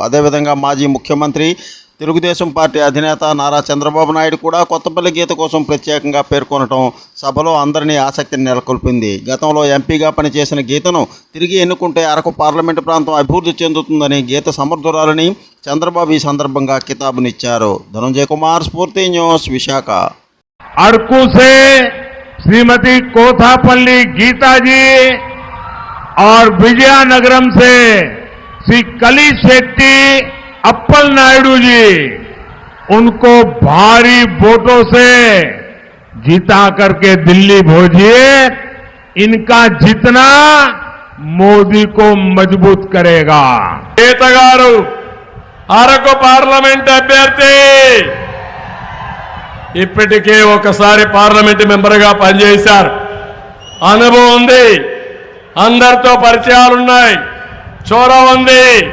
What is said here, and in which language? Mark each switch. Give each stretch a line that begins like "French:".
Telugu: అదేవిధంగా మాజీ ముఖ్యమంత్రి తెలుగుదేశం పార్టీ అధినేత నారా చంద్రబాబు నాయుడు కూడా కొత్తపల్లి గీత కోసం ప్రత్యేకంగా పేర్కొనడం సభలో అందరినీ ఆసక్తిని నెలకొల్పింది. గతంలో ఎంపీగా పనిచేసిన గీతను తిరిగి ఎన్నుకుంటే అరకు పార్లమెంటు ప్రాంతం అభివృద్ధి చెందుతుందని, గీత సమర్థురాలని చంద్రబాబు ఈ సందర్భంగా కితాబునిచ్చారు. ధనంజయ కుమార్, స్ఫూర్తి న్యూస్, విశాఖ.
Hindi: अरकू से श्रीमती कोथापल्ली गीता जी और विजयनगरम से श्री कली शेट्टी अप्पल नायडू जी, उनको भारी वोटों से जीता करके दिल्ली भेजिए. इनका जीतना मोदी को मजबूत करेगा.
Telugu: गीता गारू अరకు
Hindi: पार्लमेंट अभ्यर्थी
Telugu: ఇప్పటికే ఒకసారి పార్లమెంట్ మెంబర్గా పనిచేశారు. అనుభవం ఉంది, అందరితో పరిచయాలున్నాయి, చొరవ ఉంది.